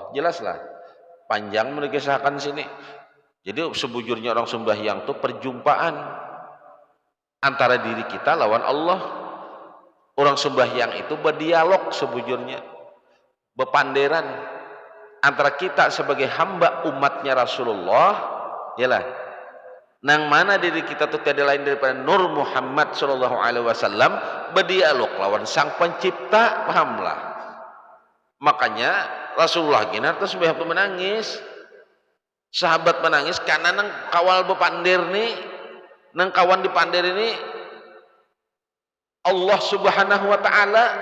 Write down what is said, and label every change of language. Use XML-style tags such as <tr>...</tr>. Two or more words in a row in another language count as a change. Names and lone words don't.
<bjn>Jelaslah panjang mengisahkan sini. Jadi sebujurnya orang sembahyang itu perjumpaan antara diri kita lawan Allah. Orang sembahyang itu berdialog sebujurnya, berpanderan antara kita sebagai hamba umatnya Rasulullah, yalah nang mana diri kita itu tiada lain daripada Nur Muhammad</bjn> <ar>sallallahu alaihi wasallam</ar> <bjn>berdialog lawan sang pencipta, pahamlah. Makanya Rasulullah gini terus sembahyang menangis, sahabat menangis karena nang kawal bepandir nih, nang kawan dipandir ini Allah</bjn> <ar>Subhanahu wa taala.</ar>